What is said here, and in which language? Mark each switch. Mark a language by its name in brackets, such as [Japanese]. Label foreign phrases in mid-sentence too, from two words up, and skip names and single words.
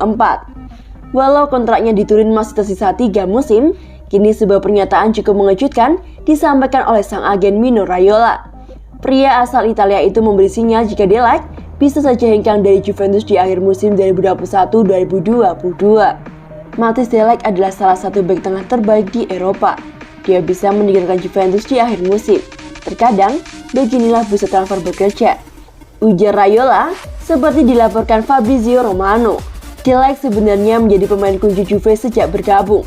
[Indonesian] Walau kontraknya diturin masih tersisa 3 musim, kini sebuah pernyataan cukup mengejutkan disampaikan oleh sang agen Mino Raiola. Pria asal Italia itu memberi sinyal jika de Ligt bisa saja hengkang dari Juventus di akhir musim 2021-2022. Matthijs de Ligt adalah salah satu bek tengah terbaik di Eropa. Dia bisa meninggalkan Juventus di akhir musim. Terkadang, beginilah bursa transfer bekerja. Ujar Raiola, seperti dilaporkan Fabrizio Romano. De Ligt sebenarnya menjadi pemain kunci Juve sejak bergabung.